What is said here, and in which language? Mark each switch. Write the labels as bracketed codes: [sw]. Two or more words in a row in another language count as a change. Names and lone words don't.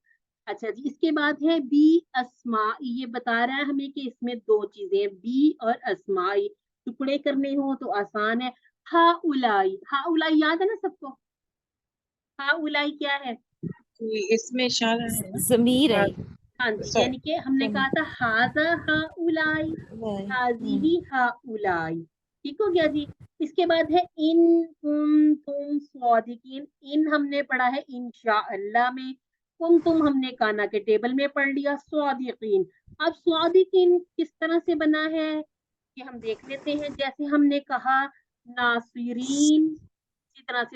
[ur] اچھا جی, اس کے بعد ہے [ar] بی اسمائی. [ur] یہ بتا رہا ہے ہمیں کہ اس میں دو چیزیں, بی اور اسمائی. ٹکڑے کرنے ہو تو آسان ہے. [ar] ہا اولائی, ہا اولائی [ur] یاد ہے نا سب کو؟ [ar] ہا اولائی [ur] کیا ہے؟ اس میں اشارہ ہے نا. ضمیر ہے. ہاں جی, یعنی کہ ہم نے کہا تھا [ar] ہاذا ہا اولائی, ہاذیہی ہا اولائی. [ur] ٹھیک ہو گیا جی. اس کے بعد ہے [ar] ان کنتم صادقین. [ur] ان ہم نے پڑھا ہے انشاءاللہ میں, کنتم ہم نے کانا کے ٹیبل میں پڑھ لیا. صادقین, اب صادقین کس طرح سے بنا ہے کہ ہم دیکھ لیتے ہیں. جیسے ہم نے کہا ناصرین, اسی طرح سے